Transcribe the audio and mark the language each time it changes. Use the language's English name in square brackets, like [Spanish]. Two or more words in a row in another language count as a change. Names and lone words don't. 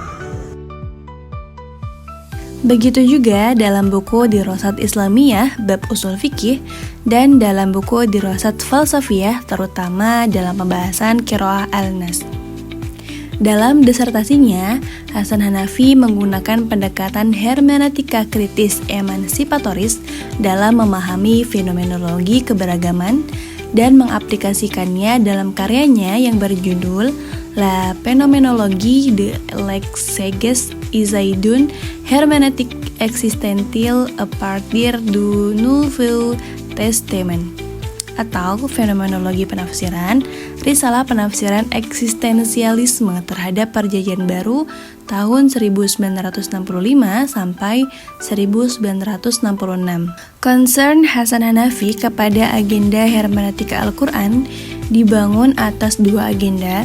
[Indonesian] Begitu juga dalam buku Dirasat Islamiyah bab usul fikih dan dalam buku Dirasat Falsafiyah, terutama dalam pembahasan Qiraah al-Nas. Dalam disertasinya, Hasan Hanafi menggunakan pendekatan hermeneutika kritis emansipatoris dalam memahami fenomenologi keberagaman dan mengaplikasikannya dalam karyanya yang berjudul La Phénoménologie de l'exégèse Isaïdun, Herméneutique existentielle à partir du Nouveau Testament, atau Fenomenologi Penafsiran, Risalah Penafsiran Eksistensialisme terhadap Perjanjian Baru tahun 1965 sampai 1966. Concern Hasan Hanafi kepada agenda hermeneutika Al-Quran dibangun atas dua agenda.